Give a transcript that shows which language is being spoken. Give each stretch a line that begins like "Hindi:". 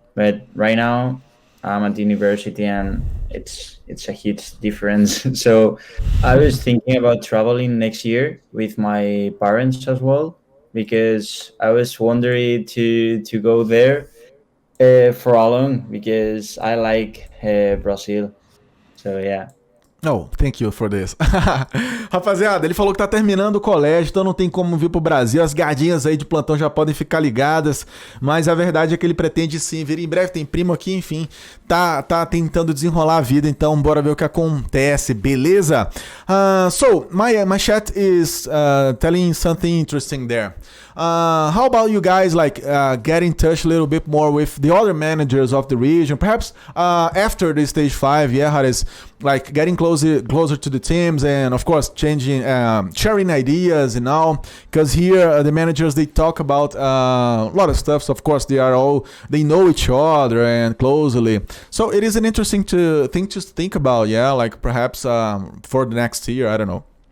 English: But right now I'm at the university and it's a huge difference. So I was thinking about traveling next year with my parents as well because I was wondering to go there for alone because I like Brazil. So yeah. Oh, thank you for this.
Portuguese: Rapaziada, ele falou que tá terminando o colégio, então não tem como vir pro Brasil. As gardinhas aí de plantão já podem ficar ligadas, mas a verdade é que ele pretende sim vir em breve. Tem primo aqui, enfim, tá tentando desenrolar a vida, então bora ver o que acontece, beleza?
English: So, my chat is telling something interesting there. How about you guys get in touch a little bit more with the other managers of the region, perhaps after the stage 5, yeah, Hades, like getting closer to the teams and of course changing, sharing ideas and all, because here the managers, they talk about a lot of stuff. So of course they know each other and closely, so it is an interesting thing to think about, yeah, like perhaps for the next year, I don't know.